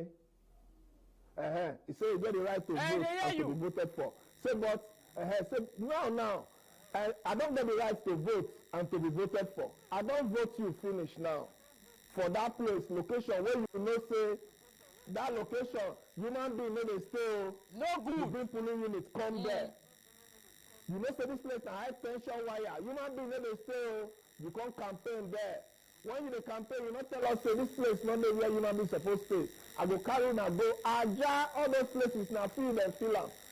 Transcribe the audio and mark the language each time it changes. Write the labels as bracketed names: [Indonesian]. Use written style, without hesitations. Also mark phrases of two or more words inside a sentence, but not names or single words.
[Nigerian Pidgin] He say you get the right to vote and to be voted for. Say but say now. I don't get the right to vote and to be voted for. I don't vote you finish now. For that place, location where you know say that location, human being no dey stay. No good. You bring polling unit come there. You know say this place na high tension wire. Human being no dey stay. You come campaign there. When you dey campaign, you no tell us say this place no dey where human being suppose stay. I go carry una go Aja, all those places na field and fill am.